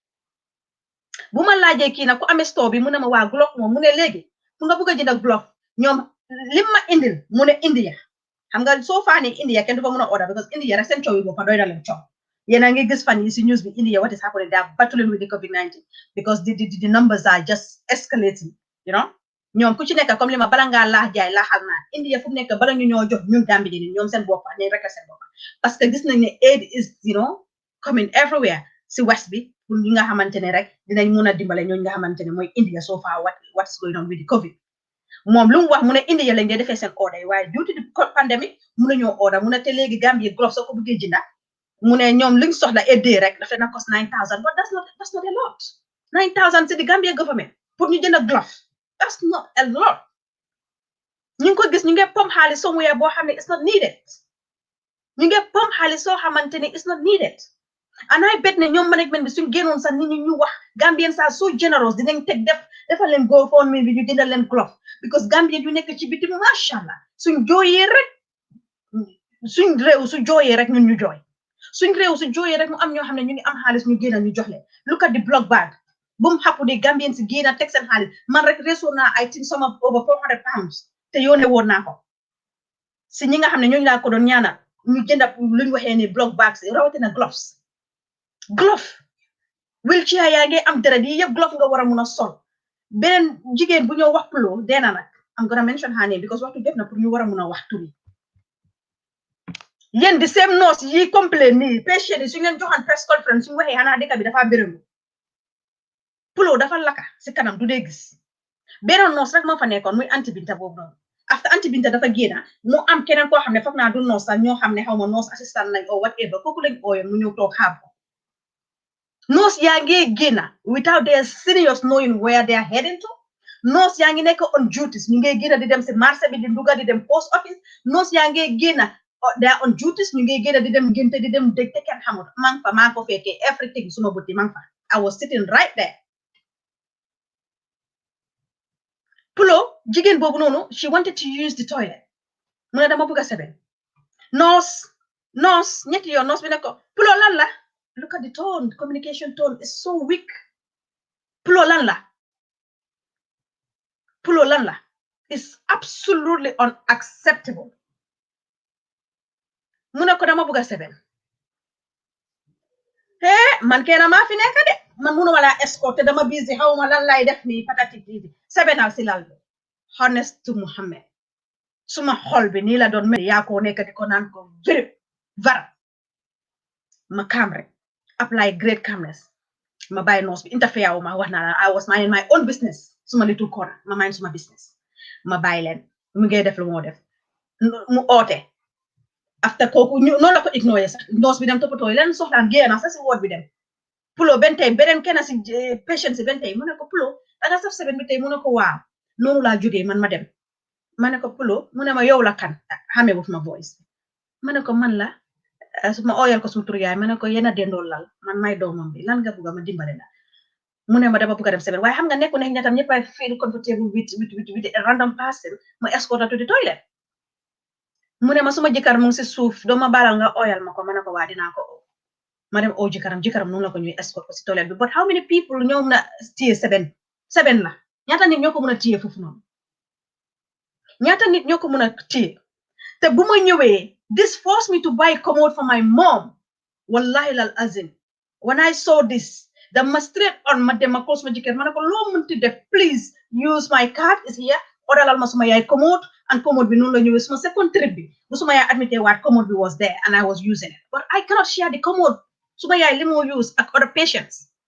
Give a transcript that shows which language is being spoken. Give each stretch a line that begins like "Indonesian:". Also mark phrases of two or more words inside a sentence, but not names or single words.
Wolof: bu ma laajee kii nag ku amee store bi mu ne ma waa glove moom mu ne léegi fu nga bëgg a jënd glove ñoom lim ma indil mu ne India xam nga soo faa ne India kenn du fa mën a order because India rek seen coow yi boppa doy na leen coow yéen a ngi gis fan yi si news bi India
English: what is happening they are battling with the COVID-19 because the numbers are just escalating
Wolof: ñoom ku ci nekk comme li ma bala ngaa laax jaay laaxal naa India fu mu nekk bala ñu ñoo jox ñun Gambie ni ñoom seen boppa ne rek seen boppa parce que gis nañ ne
English: aid is coming everywhere
Wolof: si west bi pour ñi nga xamante ne rek dinañ mun a dimbale ñooñu nga xamante ne mooy India
English: so far what is going on with the COVID
Wolof: moom lu mu wax mu ne India lañ dee defee seen order yi waaye
English: due to the pandemic
Wolof: mun a ñoo order mu ne te léegi Gambie glove soo ko bëggee jënda mu ne ñoom liñ soxla aidé rek dafa na cost 9,000
English: but that's not a lot
Wolof: 9,000 si di Gambia government pour ñu jënd glove
English: that's not a lot
Wolof: ñu ngi ko gis ñu ngi pom xaalis somewhere boo xam ne
English: it's not needed
Wolof: ñu ngi pom xaalis soo xamante ne
English: it's not needed and I bet
Wolof: ne ñoom management bi suñ génnoon sax nit ñi ñu wax Gambien sax
English: so generous
Wolof: dinañ teg defal leen GoFundMe bi ñu jëndal leen glove because Gambien yu nekk ci biti macha allah suñ jooyee rek suñ réew su jooyee rek ñun ñu jooy suñ réew su jooyee rek mu am ñoo xam ne ñu ngi am xaalis ñu génn ñu jox leen
English: look at the block bag
Wolof: bu mu xappu di Gambien si génn teg seen xaalis man rek reesoon naa
English: I think some of over 400 pounds
Wolof: te yónnee woon naa ko si ñi nga xam ne ñooñu laa ko doon ñaanal ñu jënd luñ waxee ni block bags rawatina glove wheelchair yaa ngi am deret yi yëpp glove nga war a mun a sol beneen jigéen bu ñoo wax Pulo deena nag am
English: gonna mention her name
Wolof: because waxtu def na pour ñu war a mun a wax turi yéen di same nurse yi complain nii patient yi su ngeen joxan
English: press conference
Wolof: suñu waxee xanaa dëkk bi dafa bërëmu Pulo dafa laka si kanam du dee gis beneen nurse rek moo fa nekkoon muy anti binta boobu noonu after anti binta dafa génna mu am keneen koo xam ne foog naa du nurse sax ñoo xam ne xaw ma
English: nurse assistant
Wolof: lañ or whatever kooku lañ ooyoon mu ñëw toog xaar ko nurse yaa ngi génna
English: without their serious knowing where they are heading to
Wolof: nurse yaa ngi nekk
English: on duties
Wolof: ñu ngi génna di dem si marché bi di nduga di dem post office nurse yaa ngi génna
English: they are on duties
Wolof: ñu ngi génna di dem génte di dem dëj te kenn xamul maa ko fekkee everything suma buti maa fa
English: I was sitting right there
Wolof: Pulo jigéen boobu noonu
English: she wanted to use the toilet
Wolof: mu ne dama bëgg a seben nurse ñetti yoon nurse bi ne ko Pulo lan la
English: look at the tone the communication tone is so weak
Wolof: Pulo lan la
English: is absolutely unacceptable
Wolof: mu ne ko dama bëgg a seben man kenn maa fi nekk de man munuma laa escorter dama busy xawma lan lay def nii patati bii sebenal si lal bi
English: honest to Muhammad
Wolof: suma xol bi nii la doon mel yaa ko nekk di ko naan ko vara ma calm rek
English: apply great calmness
Wolof: ma bàyyi noos bi interfere wu ma wax naa la
English: I was minding my own business
Wolof: suma
English: little corner
Wolof: ma mind suma business ma bàyyi leen mu ngi def lu moo def mu oote after kooku ñu noonu la ko ignoré sax noos bi dem toppatoo leen soxlaam génn sax si woot bi dem Pulo benn tey beneen kenn si patient si benn tey mu ne ko Pulo danga saf seben bi tey mu ne ko waaw noonu laa jógee man ma dem ma ne ko Pulo mu ne ma yow la kan xamee wut ma voice ma ne ko man la su ma ooyal ko suma tur yaay ma ne ko yéen a dendool lal man may doomam bi lan nga bugg a ma dimbale la mu ne ma dama bugg a dem seben waaye xam nga nekku ne ñatam ñëpp ay
English: feel comfortable with random person
Wolof: ma escort to the toilet mu ne ma suma jëkkër mu ngi si suuf doo ma baalal nga oyal ma ko ma ne ko waa dinaa ko ma dem oo jëkkëram noonu la ko ñuy escort ko si toilette bi
English: but how many people
Wolof: ñoo mun a téye seven la ñaata nit ñoo ko mun a téye foofu noonu ñaata nit ñoo ko mun a téye te bu ma ñëwee
English: this forced me to buy commode for my mom
Wolof: wallahi lal azim
English: when I saw this
Wolof: dama straight on ma dem ma call suma jëkkër ma ne ko loo mënti def
English: please use my card is here
Wolof: oralal ma suma yaay commode and commode bi noonu la ñëwee suma
English: second trip
Wolof: bi bu suma yaay admité waat commode bi
English: was there and I was using it but I cannot share the commode
Wolof: suma yaay li moo use ak
English: other patients